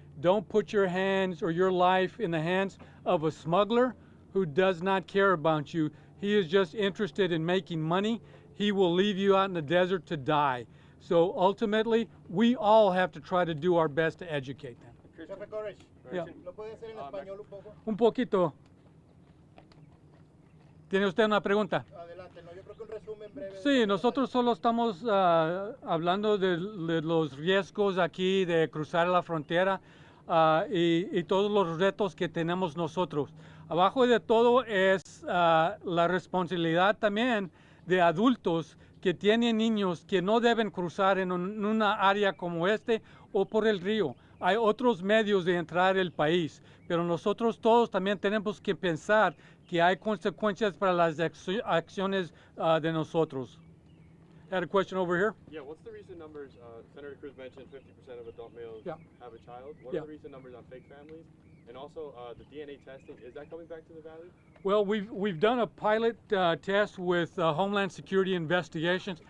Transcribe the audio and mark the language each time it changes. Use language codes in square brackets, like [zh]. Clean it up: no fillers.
[en] Don't put your hands or your life in the hands of a smuggler who does not care about you. He is just interested in making money. he will leave you out in the desert to die. So ultimately, we all have to try to do our best to educate them. Yeah. [es] ¿Lo puede hacer en español un poco? Un poquito. ¿Tiene usted una pregunta? Adelante, no, yo creo que un resumen breve. Sí, nosotros solo estamos hablando de los riesgos aquí de cruzar la frontera y todos los retos que tenemos nosotros. Abajo de todo es la responsabilidad también de adultos que tienen niños que no deben cruzar en una área como este o por el río. Hay otros medios de entrar al país, pero nosotros todos también tenemos que pensar que hay consecuencias para las acciones de nosotros. [en] Had a question over here. Yeah, what's the recent numbers? Senator Cruz mentioned 50% of adult males Yeah. have a child. What Yeah. are the recent numbers on fake families? And also the DNA testing, is that coming back to the Valley? Well, we've done a pilot test with Homeland Security Investigations.